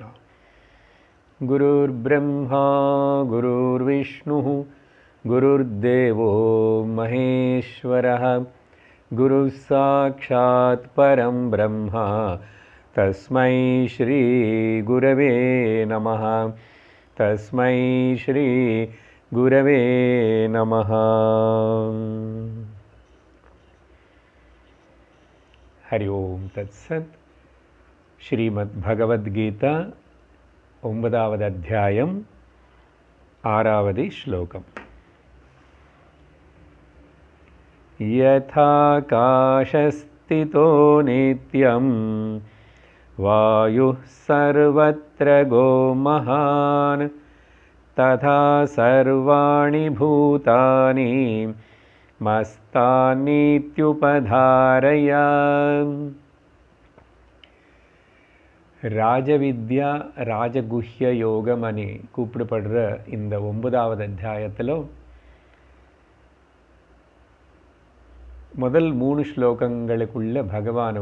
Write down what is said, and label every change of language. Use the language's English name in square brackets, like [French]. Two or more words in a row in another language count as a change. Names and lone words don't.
[Sanskrit] गुरुर्ब्रह्मा गुरुर्विष्णु गुरुर्देवो महेश्वरः गुरुः साक्षात् परं ब्रह्म तस्मै श्री गुरवे नमः। तस्मै श्री गुरवे नमः। हरि ओम तत्सत्। [Tamil] श्रीमद् भगवद्गीता 9வது அத்தியாயம் 6வது श्लोकम्। [Sanskrit] यथाकाशस्थितो नित्यं वायुः सर्वत्र गो महान् तथा सर्वाणि भूतानि मस्तानीत्युपधारय। [Tamil] ராஜவித்யா ராஜகுஹ்ய யோகம் అని கூப்பிடப்படுற இந்த 9வது அத்தியாயத்தில் முதல் 3 ஸ்லோகங்களுக்குள்ள பகவான்